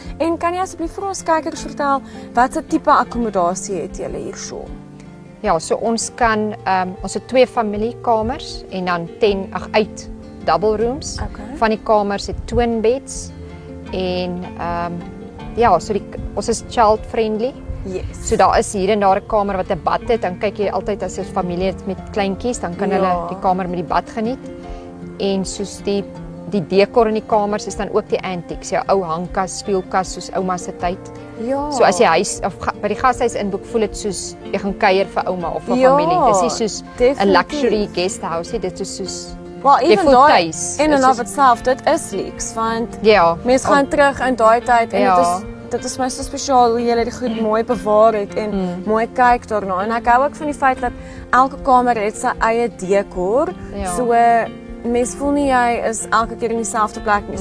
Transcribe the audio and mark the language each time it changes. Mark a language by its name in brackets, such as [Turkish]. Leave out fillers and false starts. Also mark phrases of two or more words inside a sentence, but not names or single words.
[Afrikaans] En kan jy asseblief vir ons kykers vertel watse tipe akkommodasie het julle hierso? Ja, so ons kan ons het 2 familiekamers en dan 8 [English] double rooms. [Afrikaans] Okay. Van die kamers het [English] twin beds [Afrikaans] en ja, so ons is [English] child friendly. Yes. [Afrikaans] So daar is hier en daar 'n kamer wat 'n bad het, dan kyk jy altyd as 'n familie het met kleintjies, dan kan hulle die kamer met die bad geniet. En soos die dekor in die kamers is dan ook die antiques, jou ou hangkas, speelkas soos ouma se tyd. Ja. So as jy huis of by die gashuis inboek, voel dit soos jy gaan kuier vir ouma of vir familie. Dis nie soos 'n [English] luxury guest house [Afrikaans] nie, dit is soos [English] well, [Afrikaans] jy voel tuis. [English] In and of itself, [Afrikaans] dit is leaks, want ja, mense gaan terug in daai tyd en dit is my so spesiaal hoe julle die goed mooi bewaar het en mooi kyk daarna. En ek hou ook van die feit dat elke kamer het sy eie dekor. So mense voel nie jy is elke keer in dieselfde plek nie.